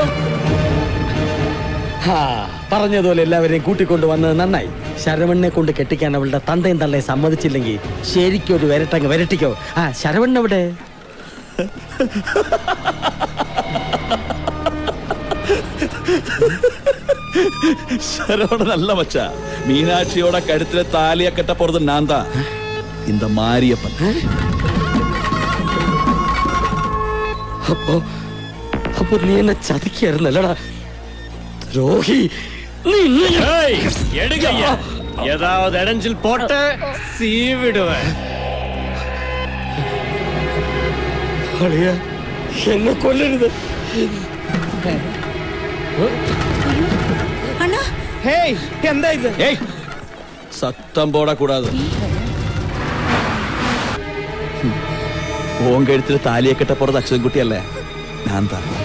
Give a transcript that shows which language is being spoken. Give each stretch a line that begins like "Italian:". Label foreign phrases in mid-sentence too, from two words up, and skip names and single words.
Malayalam: പറഞ്ഞതുപോലെ എല്ലാവരെയും കൂട്ടിക്കൊണ്ട് വന്നത് നന്നായി. ശരവണ്ണനെ കൊണ്ട് കെട്ടിക്കാൻ അവളുടെ തന്തയും തള്ളയെ സമ്മതിച്ചില്ലെങ്കിൽ ശരിക്കും ഒരു വരട്ടങ്ങ് വരട്ടിക്കോ. ശരവണ്ണ എവിടെ?
Tamil: சரவணன் நல்ல மச்சா. மீனாட்சியோட கழுத்துல தாலிய கட்ட போறது நான் தான், இந்த மாரியப்பன்.
Malayalam: അപ്പൊ നീ എന്നെ ചതിക്കായിരുന്നല്ലടാ ദ്രോഹി.
Tamil: ஏதாவது இடைஞ்சில் போட்டு சீவிடுவேன்.
Malayalam: എന്നെ കൊല്ലരുത്. ഹേയ്, എന്താ ഇത്?
Tamil: ஏய், சத்தம் போடக்கூடாது. உன் கழுத்துல தாலியை கட்ட போறது அக்ஷயன்குட்டி அல்ல, நான் தான்.